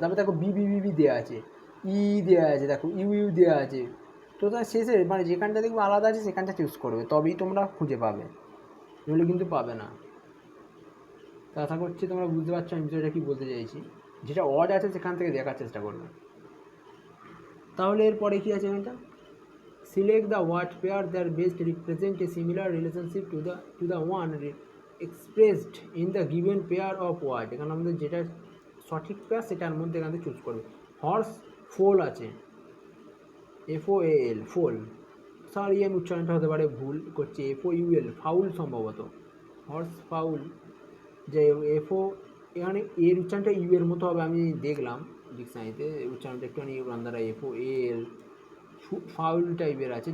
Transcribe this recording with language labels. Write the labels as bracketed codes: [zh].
[bn] তারপর দেখো B B B B দেওয়া আছে, ই দেওয়া আছে, দেখো ইউ ইউ দেওয়া আছে, তো তার শেষে মানে যেখানটা দেখবে আলাদা আছে সেখানটা চুজ করবে, তবেই তোমরা খুঁজে পাবে, নইলে কিন্তু পাবে না। তো আশা করছি তোমরা বুঝতে পারছো আমি বিষয়টা কী বলতে চাইছি, যেটা অড আছে সেখান থেকে দেখার চেষ্টা করবে। তাহলে এরপরে কী আছে এখানটা, [en] select the word pair that best represent a similar relationship to the one expressed in the given pair of word। [bn] এখানে আমাদের যেটা সঠিক পেয়ার সেটার মধ্যে এখানে চুজ করবে। হর্স ফোল আছে, FOAL ফোল, সরি আমি উচ্চারণটা হতে পারে ভুল করছে, FOUL ফাউল সম্ভবত, হর্স ফাউল, যে FO এখানে এর উচ্চারণটা ইউ এর মতো হবে, আমি দেখলাম ডিকশনারিতে উচ্চারণটা একটুখানি দ্বারা FOAL ফাউল টাইপের আছে।